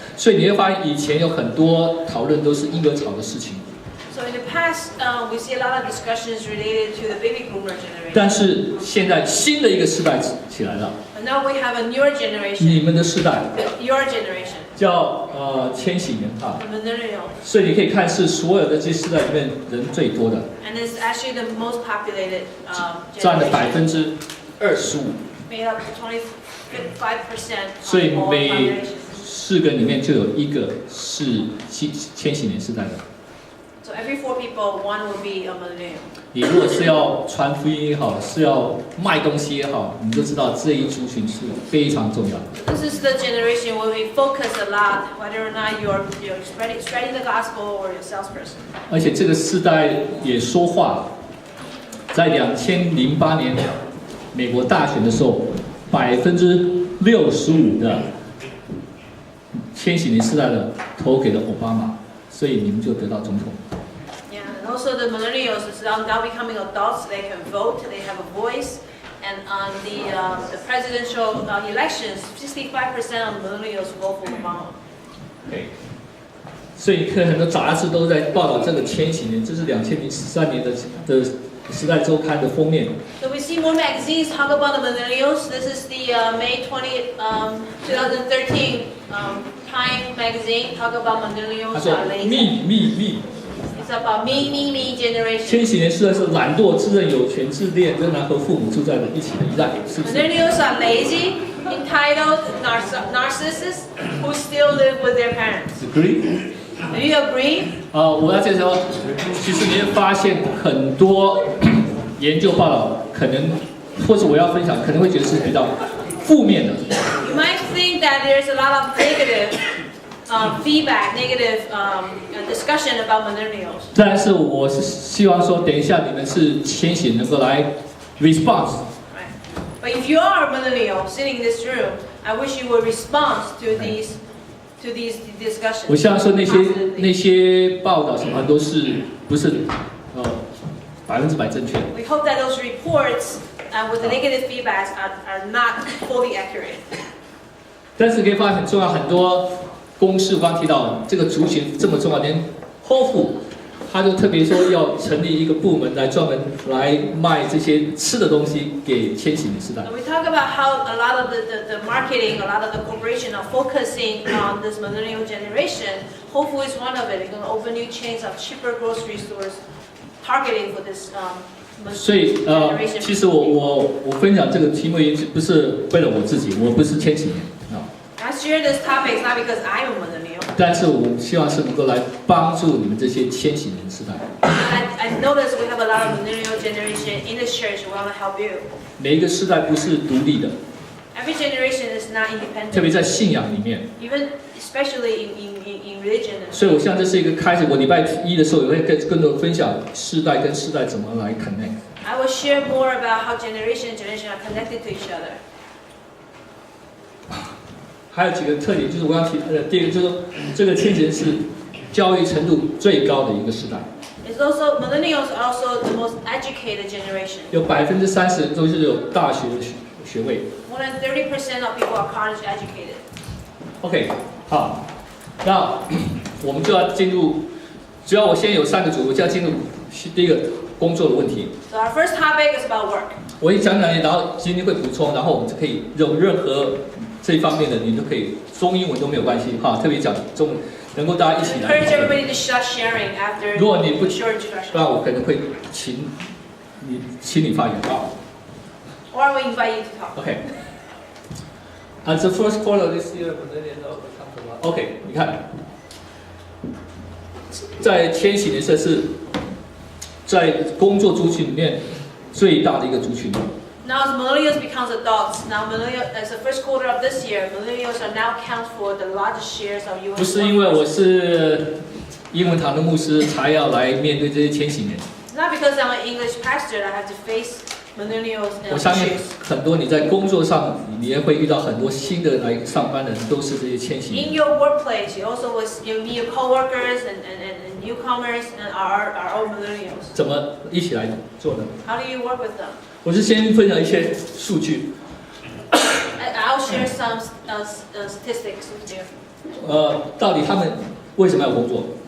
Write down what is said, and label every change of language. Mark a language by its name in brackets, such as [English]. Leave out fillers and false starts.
[Chinese] 所以你会发现以前有很多讨论都是婴儿潮的事情。 [English] So in the past, we see a lot of discussions related to the baby boomer generation. [Chinese] 但是现在新的一个世代起来了。 [English] But now we have a newer generation. [Chinese] 你们的世代。 [English] Your generation. [Chinese] 叫千禧年哈。 [English] Millennials. [Chinese] 所以你可以看是所有的这些世代里面人最多的。 [English] And it's actually the most populated generation. [Chinese] 占了25%。 [English] Made up 25%. [Chinese] 所以每4个里面就有1个是千禧年世代的。 [English] So So every 4 people, 1 will be a millennial. [Chinese] 你如果是要传福音也好，是要卖东西也好，你就知道这一族群是非常重要的。 [English] This is the generation where we focus a lot, whether or not you're spreading the gospel or you're a salesperson. [Chinese] 而且这个世代也说话，在2008年美国大选的时候，65%的千禧年世代的投给了奥巴马，所以你们就得到总统。 [English] Yeah, and also the millennials is now becoming adults. They can vote. They have a voice. And on the presidential elections, 65% of millennials vote for Obama. [Chinese] 对，所以很多杂志都在报道这个千禧年，这是2003年的《时代周刊》的封面。 [English] So we see more magazines talk about the millennials. This is the May 20, 2013 Time magazine talk about millennials. [Chinese] 他说 me。 [English] It's about me generation. [Chinese] 千禧年世代是懒惰、自认有权、自恋，仍然和父母住在了一起的一代，是不是？ [English] Millennials are lazy, entitled, narcissists who still live with their parents. Agree? Do you agree? [Chinese] 我要介绍，其实你会发现很多研究报道，可能或者我要分享，可能会觉得是比较负面的。 [English] You might think that there's a lot of negative feedback, negative discussion about millennials. [Chinese] 但是我是希望说，等一下你们是千禧能够来 response。 [English] Right. But if you are a millennial sitting in this room, I wish you would respond to these discussions. [Chinese] 我希望说那些报道什么都是不是100%正确的。 [English] We hope that those reports with the negative feedbacks are not fully accurate. [Chinese] 但是可以发现很重要，很多公司我刚提到这个族群这么重要，连 Whole Foods 他就特别说要成立一个部门来专门来卖这些吃的东西给千禧年世代。 [English] And we talk about how a lot of the marketing, a lot of the corporation are focusing on this millennial generation. Whole Foods is one of it. They're going to open new chains of cheaper grocery stores targeting for this [Chinese] 所以其实我分享这个题目也不是为了我自己，我不是千禧年啊。 [English] I share this topic not because I'm a millennial. [Chinese] 但是我希望是能够来帮助你们这些千禧年世代。 [English] I notice we have a lot of millennial generation in this church. We want to help you. [Chinese] 每一个世代不是独立的， [English] Every generation is not independent. [Chinese] 特别在信仰里面。 [English] Even especially in religion. [Chinese] 所以我希望这是一个开始。我礼拜1的时候也会更多分享世代跟世代怎么来 connect。 [English] I will share more about how generation are connected to each other. [Chinese] 还有几个特点，就是我刚提第一个就是说，这个千禧年是教育程度最高的一个时代。 [English] It's also millennials are also the most educated generation. [Chinese] 有30%人都是有大学的学位。 [English] More than 30% of people are college educated. [Chinese] OK， 好，那我们就要进入，主要我现在有3个组，我就要进入第一个工作的问题。 [English] So our first topic is about work. [Chinese] 我一讲，然后今天会补充，然后我们就可以有任何这一方面的，你都可以中英文都没有关系哈，特别讲中文，能够大家一起来。 [English] Encourage everybody to start sharing after [Chinese] 如果你不 [English] short introduction. [Chinese] 不然我可能会请你发言啊。 [English] Or I will invite you to talk. OK. At the first quarter this year, OK， [Chinese] 你看，在千禧年社是在工作族群里面最大的一个族群。 [English] Now as millennials becomes adults, now as the first quarter of this year, millennials are now count for the largest shares of U.S. [Chinese] 不是因为我是英文堂的牧师才要来面对这些千禧年。 [English] Not because I'm an English pastor that I have to face millennials [Chinese] 我相信 [English] issues. [Chinese] 很多你在工作上，你也会遇到很多新的来上班的人，都是这些千禧 [English] In [Chinese] 年。 [English] your workplace, you also you meet your coworkers and newcomers and are all millennials. [Chinese] 怎么一起来做呢？ [English] How do you work with them? [Chinese] 我是先分享一些数据。 [English] I'll share some statistics with you. [Chinese] 到底他们为什么要工作？